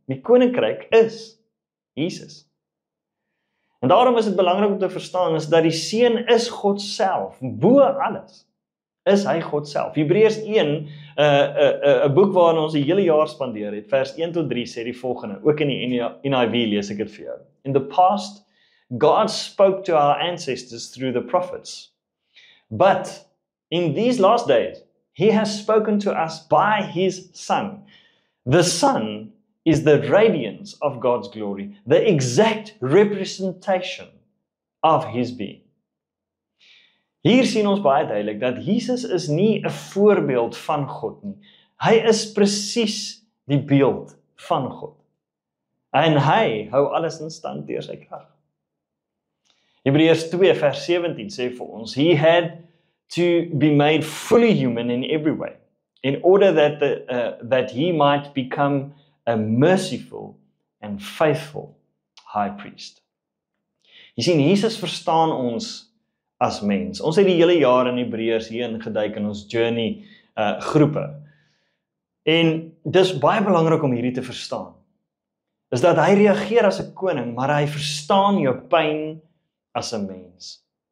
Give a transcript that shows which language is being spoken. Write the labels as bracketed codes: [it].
[af] Die koninkryk is Jesus. En daarom is dit belangrik om te verstaan is dat die Seun is God self, bo alles. Is hy God self. Hebreërs 1, 'n boek waarin ons die hele jaar spandeer het, vers 1 tot 3 sê die volgende, ook in die NIV lees ek dit vir jou. [en] In the past, God spoke to our ancestors through the prophets. But in these last days, He has spoken to us by His Son. The Son is the radiance of God's glory, the exact representation of His being. [af] Hier sien ons baie duidelik dat Jesus is nie 'n voorbeeld van God nie. Hy is presies die beeld van God. En hy hou alles in stand deur sy krag. Hebreërs 2 vers 17 sê vir ons, [en] He had to be made fully human in every way, in order that He might become a merciful and faithful high priest. [af] Jy sien, Jesus verstaan ons as mens. Ons het die hele jaar in Hebreërs hier ingeduik in ons journey groepe. En dis baie belangrik om hierdie te verstaan. Is dat hy reageer as 'n koning, maar hy verstaan jou pyn as 'n mens.